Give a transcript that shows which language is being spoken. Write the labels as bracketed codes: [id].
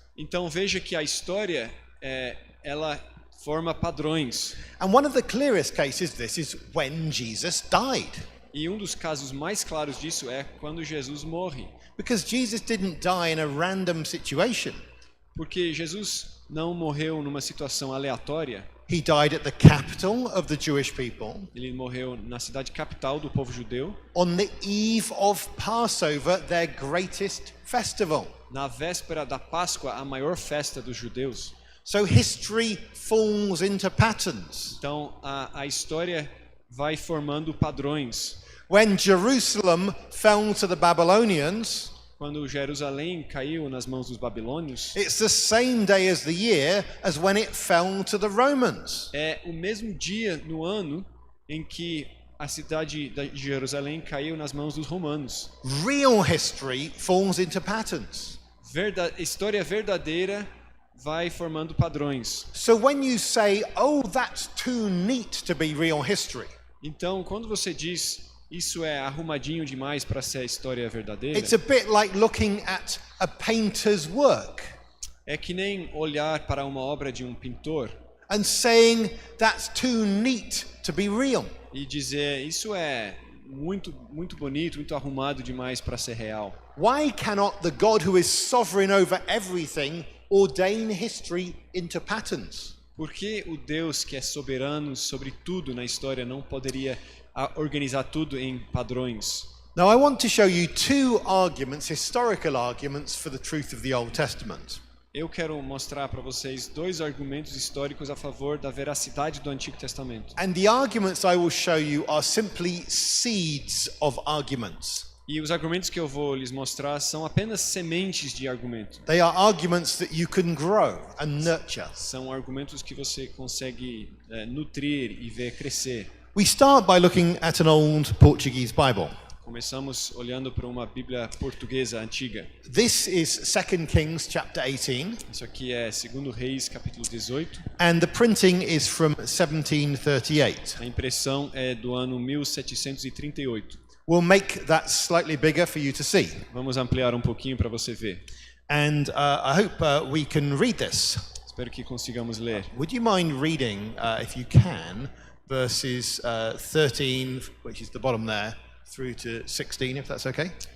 [pt] Então veja que a história, ela forma padrões. [en] And one of the clearest cases of this is when Jesus died. [pt] E um dos casos mais claros disso é quando Jesus morre. [en] Because Jesus didn't die in a random situation. [pt] Porque Jesus não morreu numa situação aleatória. [en] He died at the capital of the Jewish people. [pt] Ele morreu na cidade capital do povo judeu. [en] On the eve of Passover, their greatest festival. [pt] Na véspera da Páscoa, a maior festa dos judeus. [en] So history falls into patterns. [pt] Então a história vai formando padrões. [en] When Jerusalem fell to the Babylonians, [pt] Quando Jerusalém caiu nas mãos dos babilônios, [en] it's the same day as the year as when it fell to the Romans. [pt] é o mesmo dia no ano em que a cidade de Jerusalém caiu nas mãos dos romanos. [en] Real history falls into patterns. [pt] História verdadeira vai formando padrões. [en] So when you say, "Oh, that's too neat to be real history," [pt] Então, quando você diz isso é arrumadinho demais para ser a história verdadeira, [en] it's a bit like looking at a painter's work [pt] é que nem olhar para uma obra de um pintor [en] and saying that's too neat to be real. [pt] e dizer isso é muito bonito, muito arrumado demais para ser real. [en] Why cannot the God who is sovereign over everything ordain history into patterns? [pt] Por que o Deus que é soberano sobre tudo na história não poderia organizar tudo em padrões? [en] Now I want to show you two arguments, historical arguments, for the truth of the Old Testament. [pt] Eu quero mostrar para vocês dois argumentos históricos a favor da veracidade do Antigo Testamento. [en] And the arguments I will show you are simply seeds of arguments. [pt] E os argumentos que eu vou lhes mostrar são apenas sementes de argumento. [en] They are arguments that you can grow and nurture. [pt] São argumentos que você consegue nutrir e ver crescer. [en] We start by looking at an old Portuguese Bible. [pt] Começamos olhando para uma Bíblia portuguesa antiga. [en] This is 2 Kings chapter 18. [pt] Isso aqui é 2 Reis capítulo 18. [en] And the printing is from 1738. [pt] A impressão é do ano 1738. [en] We'll make that slightly bigger for you to see. [pt] Vamos ampliar um pouquinho para você ver. [en] And I hope we can read this. [pt] Espero que consigamos ler. [en] Would you mind reading, if you can, verses 13, which is the bottom there, through to 16, if that's okay?